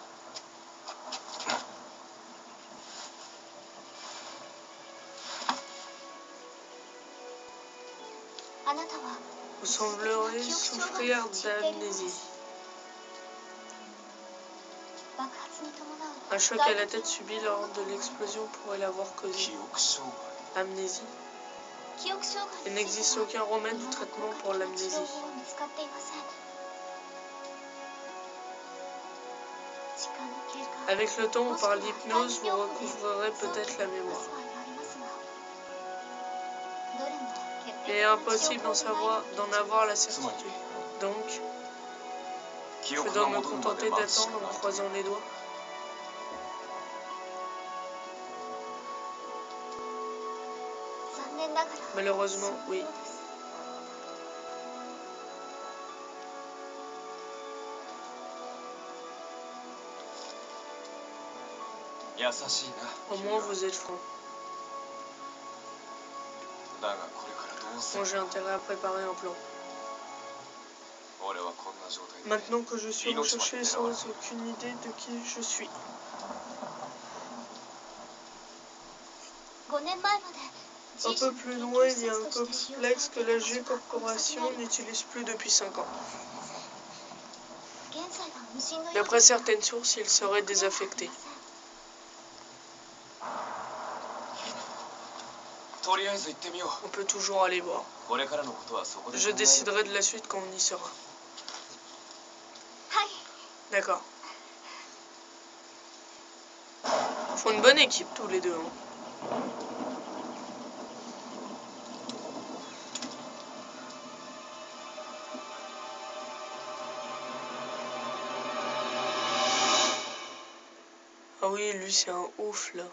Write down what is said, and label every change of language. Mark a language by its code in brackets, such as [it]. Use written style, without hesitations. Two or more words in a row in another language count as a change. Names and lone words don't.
[ja] あなたは [fr] Vous sembleriez souffrir d'amnésie. [ja] 爆発に伴う [fr] Un choc à la tête subi lors de l'explosion pourrait l'avoir causé. [ja] 記憶障害 [fr] Amnésie. [ja] 記憶障害 [fr] Il [ja] につい [fr] n'existe [ja] ては [fr] aucun remède [ja] 未 [fr] ou [ja] だ [fr] traitement [ja] 効果 [fr] pour [ja] 的な治療 [fr] l'amnésie. [ja] 法は見つかっていません。時間の経過 [fr] Avec le temps ou [ja] もしく [fr] par [ja] は [fr] l'hypnose, [ja] 催 [fr] vous [ja] 眠療法で [fr] recouvrerez [ja] 早期 [fr] peut-être [ja] に [fr] la [ja] 治す [fr] mémoire. [ja] 場合がありますが、どれも決 [fr] Il [ja] 定 [fr] est [ja] 的な治療 [fr] impossible [ja] 法 [fr] d'en [ja] でない [fr] savoir, [ja] と [fr] d'en [ja] 言っ [fr] avoir [ja] て [fr] la [ja] います。 [fr] certitude. Donc, [ja] 記 [fr] je [ja] 憶 [fr] dois [ja] が [fr] me [ja] 戻るまで [fr] contenter [ja] 待つしか [fr] d'attendre [ja] ない [fr] en [ja] と [fr] croisant les doigts. [ja] 残念ながら [fr] Malheureusement, [ja] そういう [fr] oui. [ja] のです。優しいな [fr] Au [ja] 君 [fr] moins, [ja] は [fr] vous êtes franc. [ja] だがこれからどうす [fr] Moi, [ja] る [fr] j'ai intérêt à préparer un plan. [ja] 俺はこんな状態で [fr] Maintenant que je suis recherché sans aucune idée de qui je suis. [ja] 5 年前まで [fr] Un peu plus loin, il y a un complexe que la G Corporation n'utilise plus depuis 5 ans. [ja] 現在は無人のよう [fr] D'après [ja] ですが [fr] certaines sources, il serait désaffecté. [ja] とりあえず行ってみよ [fr] On peut toujours aller voir. [ja] うこれからのことはそこで [fr] Je déciderai de la suite quand on y sera. [ja] はい。 [fr] D'accord. Ils font une bonne équipe tous les deux. Hein. Ah oui, lui c'est un ouf là.